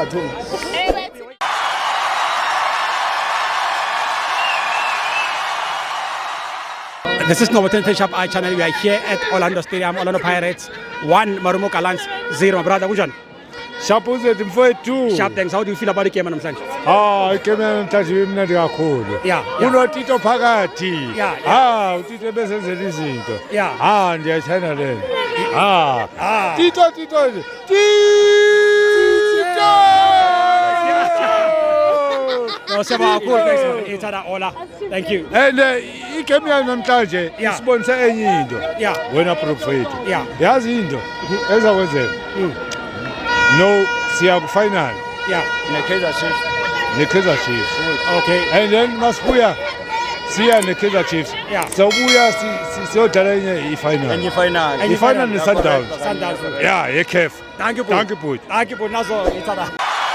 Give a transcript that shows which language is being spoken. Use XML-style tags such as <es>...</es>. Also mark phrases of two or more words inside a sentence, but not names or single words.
<en>This is Ngowetenhle Shop Eye channel. We are here at Orlando Stadium, Orlando Pirates 1, Marumo Gallants 0. My brother, Ujan.</en> <zu>Sharp uzethu mfowethu.</zu> <en>Sharp, thanks. How do you feel about the game namhlanje?</en> <zu>Igame namhlanje imnandi kakhulu.</zu> <en>Yeah.</en> <zu>Unotito phakathi.</zu> <en>Yeah.</en> <zu>uTito besenzela izinto.</zu> <en>Yeah.</en> <xh>Ndiyayithanda le. Tito.</xh> <en>No, Seba, cool. Thanks, man. Hey, tada, Ola. Thank you.</en> <zu>And igame yanamhlanje</zu> <en>Yeah.</en> <zu>isibonisa enye into.</zu> <en>Yeah.</en> <zu>Wena prophet.</zu> <en>Yeah.</en> <zu>Yazi into ezakwenzeka. No, siya ku-final</zu> <en>Yeah.</en> <zu>ne-Kaizer Chiefs.</zu> <en>Okay. And then</en> <zu>masibuya siya ne-Kaizer Chiefs.</zu> <en>Yeah.</en> <zu>Sawubuya siyodlala enye i-final.</zu> <en>And</en> <zu>I-final ne-Sundowns. Sundowns.</zu> <en>Yeah, ye-CAF. Thank you, Danke, Boot. Thank you,</en> <zu>Nazo. Hey, tada.</zu>